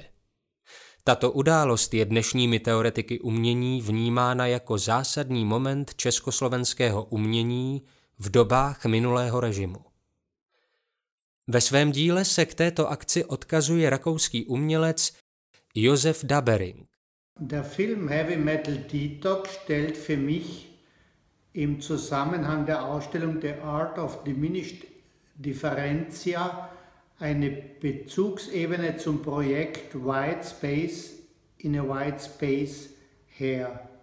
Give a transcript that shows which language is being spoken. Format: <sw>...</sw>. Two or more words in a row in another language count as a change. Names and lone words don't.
<cs>Tato událost je dnešními teoretiky umění vnímána jako zásadní moment československého umění v dobách minulého režimu. Ve svém díle se k této akci odkazuje rakouský umělec Josef Dabering.</cs> <de>Der Film Heavy Metal Detox stellt für mich im Zusammenhang der Ausstellung The Art of Diminished Differentia eine Bezugsebene zum Projekt White Space in a White Space her.</de>